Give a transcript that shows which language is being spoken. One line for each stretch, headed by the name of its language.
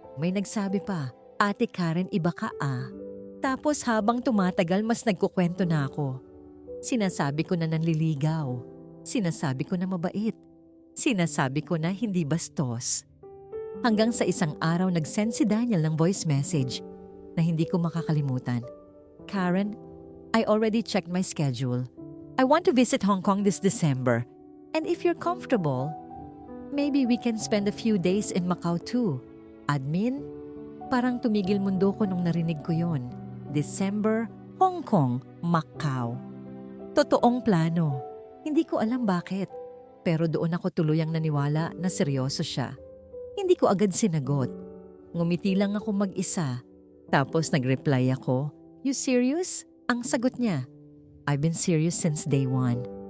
Filipino: May nagsabi pa, "Ate Karen, iba ka ah." Tapos habang tumatagal mas nagkukwento na ako. Sinasabi ko na nanliligaw. Sinasabi ko na mabait. Sinasabi ko na hindi bastos. Hanggang sa isang araw nag-send si Daniel ng voice message na hindi ko makakalimutan.
English: "Karen, I already checked my schedule. I want to visit Hong Kong this December. And if you're comfortable, maybe we can spend a few days in Macau too."
Filipino: Admin, parang tumigil mundo ko nung narinig ko yon. December, Hong Kong, Macau. Totoong plano. Hindi ko alam bakit. Pero doon ako tuluyang naniwala na seryoso siya. Hindi ko agad sinagot. Ngumiti lang ako mag-isa. Tapos nag-reply ako,
English: "You serious?"
Filipino: Ang sagot niya,
English: "I've been serious since day one."